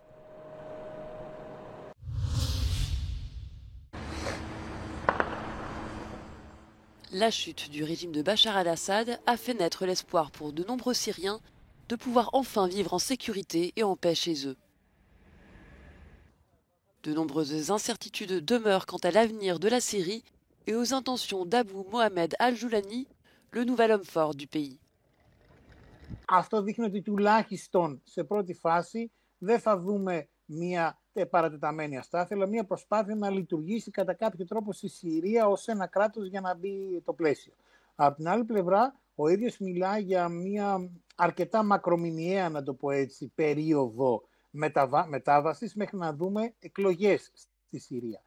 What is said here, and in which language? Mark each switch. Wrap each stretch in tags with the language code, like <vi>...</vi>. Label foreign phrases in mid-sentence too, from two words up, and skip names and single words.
<fr>La chute du régime de Bachar al-Assad a fait naître l'espoir pour de nombreux Syriens de pouvoir enfin vivre en sécurité et en paix chez eux. De nombreuses incertitudes demeurent quant à l'avenir de la Syrie et aux intentions d'Abou Mohamed al-Joulani, le nouvel homme fort du pays.</fr> <el>Αυτό δείχνει ότι τουλάχιστον σε πρώτη φάση δεν θα δούμε μια παρατεταμένη αστάθεια, αλλά μια προσπάθεια να λειτουργήσει κατά κάποιο τρόπο στη Συρία ως ένα κράτος για να μπει το πλαίσιο. Από την άλλη πλευρά, ο ίδιος μιλά για μια αρκετά μακρομηνιαία, να το πω έτσι, περίοδο μετάβασης μέχρι να δούμε εκλογές στη Συρία.</el>